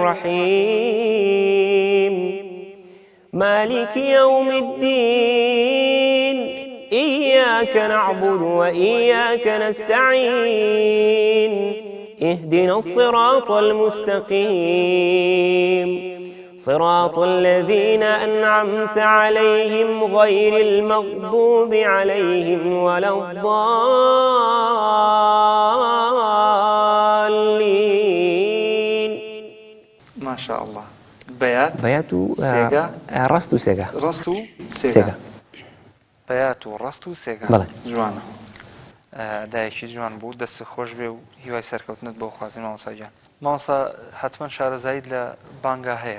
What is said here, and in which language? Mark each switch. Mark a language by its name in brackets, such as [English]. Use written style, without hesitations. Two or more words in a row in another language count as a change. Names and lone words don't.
[Arabic] الرحيم مالك يوم الدين إياك نعبد وإياك نستعين اهدنا الصراط المستقيم صراط الذين أنعمت عليهم غير المغضوب عليهم ولا الضالين. ما شاء الله. [Central Kurdish] بەیات و ڕست و سێگا. ڕست و سێگا. بەیات و ڕست و سێگا. جوانە. دایەکی جوان بوو، دەست خۆش بێ و هیوای سەرکەوتنت بۆ خوازی مامۆستا گیان. مامۆستا حتمما شارەزایت لە بانگا هەیە.